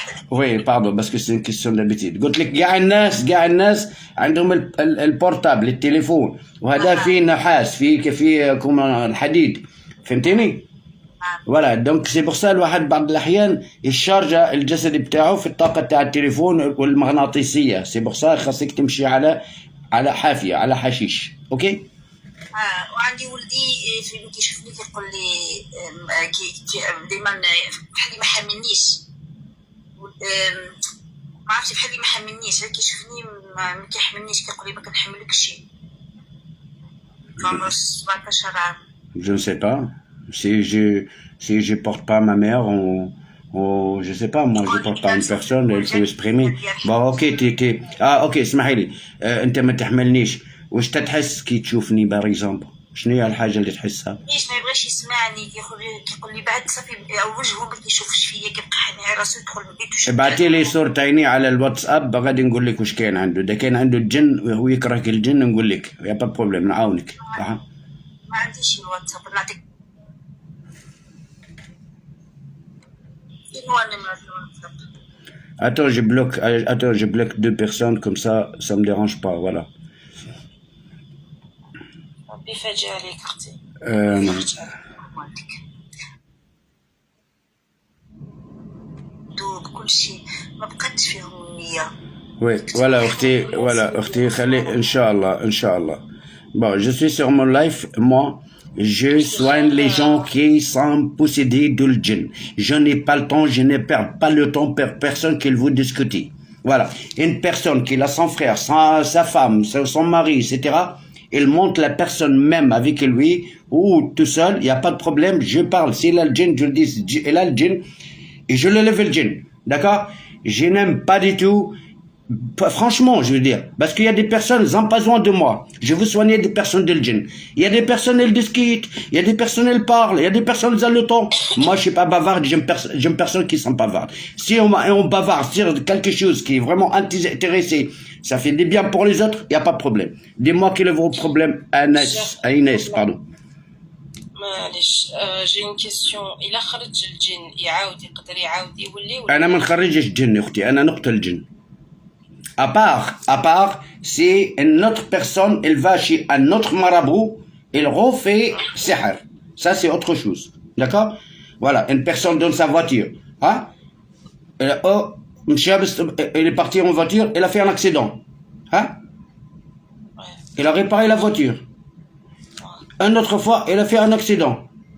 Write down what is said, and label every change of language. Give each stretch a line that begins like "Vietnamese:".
French: Oui, pardon, parce que c'est une question d'habitude.
Arabic: قلت لك كاع الناس عندهم البورتابل التليفون وهذا فيه نحاس فيه كما الحديد. فهمتيني؟ فوالا دونك سي بور سا الواحد بعض الاحيان يشارج الجسد بتاعه في الطاقه تاع التليفون والمغناطيسيه. سي بور سا خاصك تمشي على حافيه على حشيش. اوكي؟ وعندي ولدي فين كيشوفني كيقول لي ديما بحال ما حاملنيش. ما عرفتش بحال ما حاملنيش، كيشوفني ما كيحملنيش كيقول لي ما كنحملكش. عمره 17 عام.
French: Je ne sais pas. Si je porte pas ma mère, je sais pas, moi je porte pas une personne, il faut exprimer. Bon
Arabic: اوكي اوكي اسمحي لي. انت ما تحملنيش. واش تتحس كي تشوفني باغ اكزومبل؟ شنو هي الحاجه اللي تحسها؟ ليش ما يبغيش يسمعني؟ كيقول لي بعد صافي وجهه ما كيشوفش فيا، كيبقى حاني راسو يدخل لبيتو. ابعتي لي صورة عيني على الواتساب غادي نقول لك واش كاين عنده. اذا كان عنده الجن وهو يكره الجن نقول لك يا با بروبليم نعاونك. ما عنديش الواتساب نعطيك. شنو النمرة الواتساب؟
French: Attends, je bloque deux personnes comme ça me dérange pas, voilà.
Arabic: ربي يفرج عليك اختي. دوب كل شيء ما بقاتش فيهم النية.
French: Oui, voilà,
Arabic: اختي خلي ان شاء الله.
French: Bon, je suis sur mon live, moi je soigne les gens qui sont possédés de djinn. Je n'ai pas le temps, je ne perds pas le temps pour personne qui veut discuter. Voilà, une personne qui a son frère, sa femme, son mari, etc. Il monte la personne même avec lui ou tout seul, il n'y a pas de problème, je parle. S'il a le djinn, je le dis, il a le djinn et je le lève le djinn. D'accord? Je n'aime pas du tout Franchement, je veux dire, parce qu'il y a des personnes, ils n'ont pas besoin de moi. Je veux soigner des personnes de djinn. Il y a des personnes, elles discutent. Il y a des personnes, elles parlent. Il y a des personnes, elles ont le temps. Moi, je suis pas bavarde. J'aime personne qui sont bavardes. Si on bavarde sur quelque chose qui est vraiment intéressé, ça fait des biens pour les autres, il n'y a pas de problème. Dis-moi quel est votre problème à Inès, pardon.
Arabic: معلش
French: j'ai une question
Arabic: إلا خرج الجن يعاود يقدر يعاود يولي ولا أنا ما نخرجش الجن أختي أنا نقتل الجن
French: à part c'est une autre personne elle va chez un autre marabout elle refait sihr ça c'est autre chose d'accord voilà une personne dans sa voiture hein elle est partie en voiture elle a fait un accident hein elle a réparé la voiture une autre fois, elle a fait un accident.